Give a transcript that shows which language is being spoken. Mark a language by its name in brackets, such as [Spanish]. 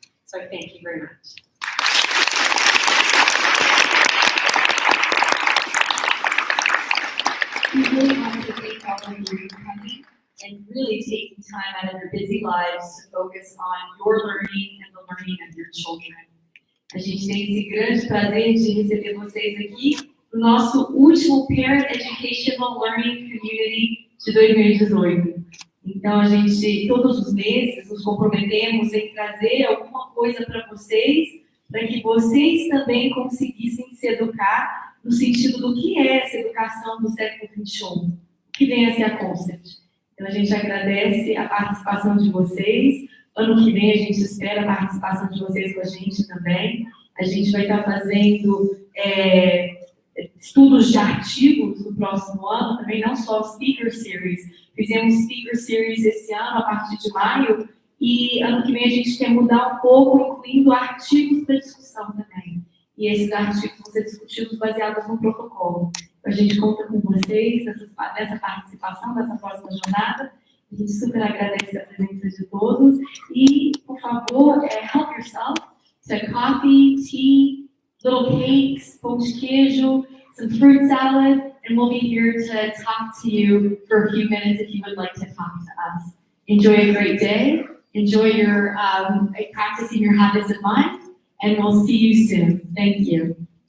[English] So thank you very much. We really wanted to thank all of you for coming and really taking time out of your busy lives to focus on your learning and the learning of your children. [Portuguese] A gente tem esse grande prazer de receber vocês aqui no nosso último Parent Educational Learning Community de 2018. Então, a gente, todos os meses, nos comprometemos em trazer alguma coisa para vocês, para que vocês também conseguissem se educar no sentido do que é essa educação do século XXI, o que vem a ser a Concept. Então, a gente agradece a participação de vocês. Ano que vem, a gente espera a participação de vocês com a gente também. A gente vai estar fazendo estudos de artigos no próximo ano, também não só Speaker Series. Fizemos Speaker Series esse ano, a partir de maio, e ano que vem a gente quer mudar um pouco, incluindo artigos para discussão também. E esses artigos vão ser discutidos baseados no protocolo. A gente conta com vocês nessa participação, nessa próxima jornada. A gente super agradece a presença de todos. E, por favor, [English] help yourself to coffee, tea, little cakes, pão de queijo, some fruit salad, and we'll be here to talk to you for a few minutes if you would like to talk to us. Enjoy a great day. Enjoy your practicing your habits of mind, and we'll see you soon. Thank you.